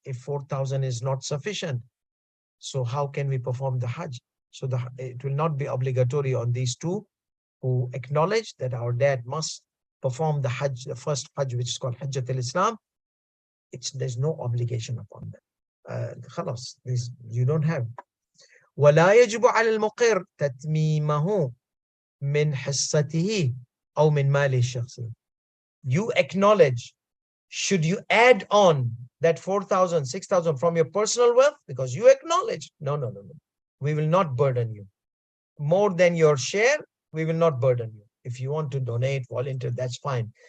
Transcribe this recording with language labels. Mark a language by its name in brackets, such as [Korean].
[English] If 4,000 is not sufficient, so how can we perform the Hajj? So it will not be obligatory on these two who acknowledge that our dad must perform the Hajj, the first Hajj, which is called Hajjat al-Islam. There's no obligation upon them. Khalas, you don't have. [Arabic] ولا يجب على المقر تتميمه من حصته أو من ماله الشخصي. [English] You acknowledge Should you add on that 4,000, 6,000 from your personal wealth? Because you acknowledge, no, no, no, no. We will not burden you. More than your share, we will not burden you. If you want to donate, volunteer, that's fine.